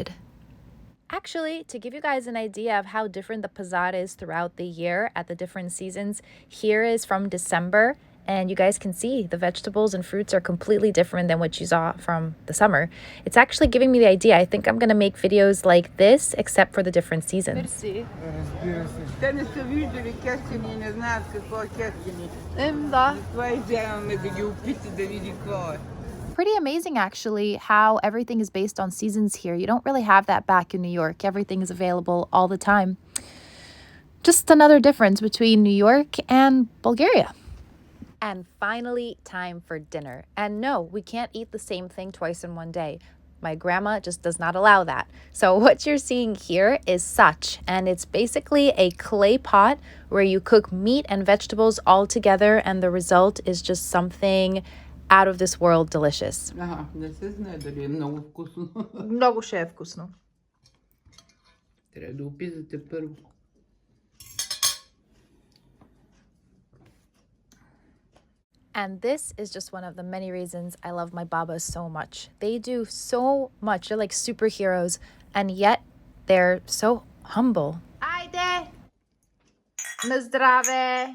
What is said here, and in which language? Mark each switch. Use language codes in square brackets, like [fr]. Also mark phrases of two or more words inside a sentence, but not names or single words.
[en] Actually, to give you guys an idea of how different the Pazar is throughout the year at the different seasons, here is from December, and you guys can see the vegetables and fruits are completely different than what you saw from the summer. It's actually giving me the idea. I think I'm going to make videos like this, except for the different seasons. [bg] Те не са виждали кестени и не знаят какво е кестени. Да. Това изяваме да ги опита да види какво е. [en] Pretty amazing, actually, how everything is based on seasons here. You don't really have that back in New York. Everything is available all the time. Just another difference between New York and Bulgaria. And finally, time for dinner. And no, we can't eat the same thing twice in one day. My grandma just does not allow that. So what you're seeing here is sach, and it's basically a clay pot where you cook meat and vegetables all together, and the result is just something out of this world delicious. [bg] Не се знае дали е много вкусно. Много ще е вкусно. Трябва да опитате първо. [en] And this is just one of the many reasons I love my babas so much. They do so much. They're like superheroes, and yet they're so humble. [bg] Айде! На здраве!